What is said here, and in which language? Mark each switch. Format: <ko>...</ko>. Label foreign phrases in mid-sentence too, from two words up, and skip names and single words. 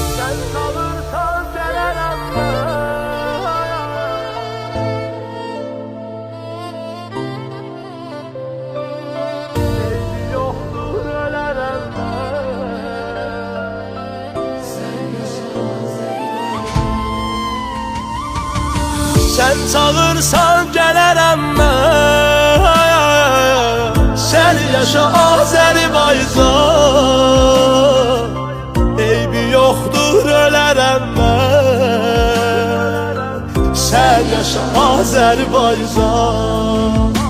<tr>Sen kalırsan gelemem ben. Sevgi yoktur ölerem ben.</tr> <az>Sen çağırsan gələrəm mən. Sen yaşa Azərbaycan. Eybi yoxdur ölərəm mən. Sen yaşa Azərbaycan.</az>